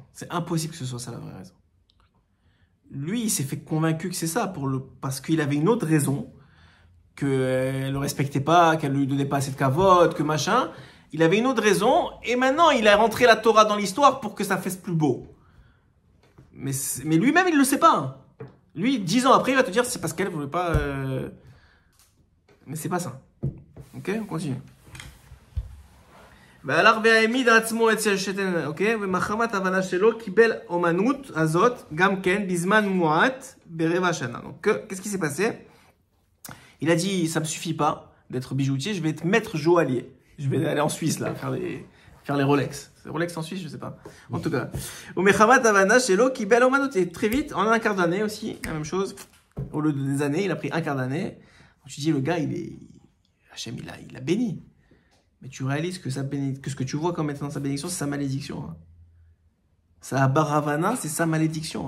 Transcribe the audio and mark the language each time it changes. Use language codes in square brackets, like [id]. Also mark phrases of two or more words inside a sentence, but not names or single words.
[fr] C'est impossible que ce soit ça la vraie raison. Lui, il s'est fait convaincu que c'est ça, parce qu'il avait une autre raison, qu'elle le respectait pas, qu'elle lui donnait pas assez de kavod, que machin. Il avait une autre raison, et maintenant il a rentré la Torah dans l'histoire pour que ça fasse plus beau. Mais lui-même, il le sait pas. Lui, 10 ans après, il va te dire c'est parce qu'elle voulait pas. Mais c'est pas ça. Ok, on continue. [he] והלך והעמיד עצמו אצל שתן, אוקיי? ומחמת הבנה שלו קיבל אומנות הזאת, גם כן, בזמן מועט, ברבע שנה. [fr] Donc, qu'est-ce qui s'est passé? Il a dit, ça me suffit pas d'être bijoutier, je vais être maître joaillier. Je vais aller en Suisse, là, faire les Rolex. C'est Rolex en Suisse, je sais pas. En tout cas. [he] ומחמת הבנה שלו קיבל אומנות. [fr] Et très vite, en un quart d'année aussi, la même chose. Au lieu de des années, il a pris un quart d'année. Donc, tu dis, le gars, Hachem, il a béni. Mais tu réalises que ce que tu vois comme étant sa bénédiction, c'est sa malédiction. Hein. Sa baravana, c'est sa malédiction.